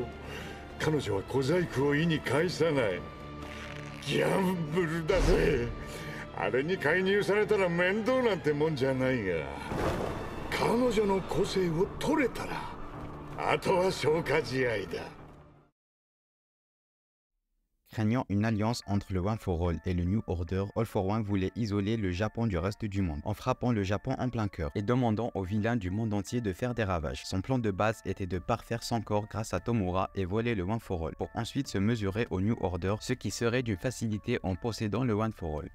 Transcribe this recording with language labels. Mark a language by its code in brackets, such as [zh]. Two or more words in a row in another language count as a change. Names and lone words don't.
[ja] 彼女は小細工を意に介さない。ギャンブルだぜ。あれに介入されたら面倒なんてもんじゃないが、彼女の個性を取れたらあとは消化試合だ。 [fr] Craignant une alliance entre le One for All et le New Order, All for One voulait isoler le Japon du reste du monde, en frappant le Japon en plein cœur et demandant aux vilains du monde entier de faire des ravages. Son plan de base était de parfaire son corps grâce à Tomura et voler le One for All, pour ensuite se mesurer au New Order, ce qui serait d'une facilité en possédant le One for All.